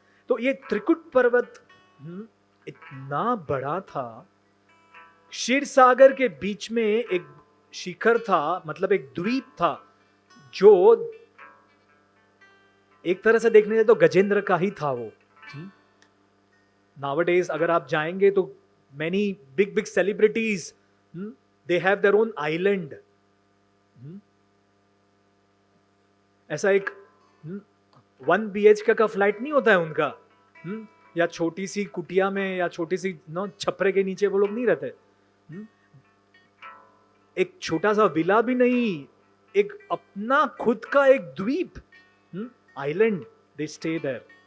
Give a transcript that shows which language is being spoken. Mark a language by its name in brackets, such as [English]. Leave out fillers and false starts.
[Hindi] तो ये त्रिकुट पर्वत इतना बड़ा था, क्षीर सागर के बीच में एक शिखर था, मतलब एक द्वीप था, जो एक तरह से देखने जाए तो गजेंद्र का ही था वो। [English] nowadays [Hindi] अगर आप जाएंगे तो [English] many big celebrities, they have their own island। [Hindi] ऐसा एक 1 BHK का फ्लाइट नहीं होता है उनका, या छोटी सी कुटिया में या छोटी सी छपरे के नीचे वो लोग नहीं रहते। एक छोटा सा विला भी नहीं, एक अपना खुद का एक द्वीप, आइलैंड, [English] They stay there.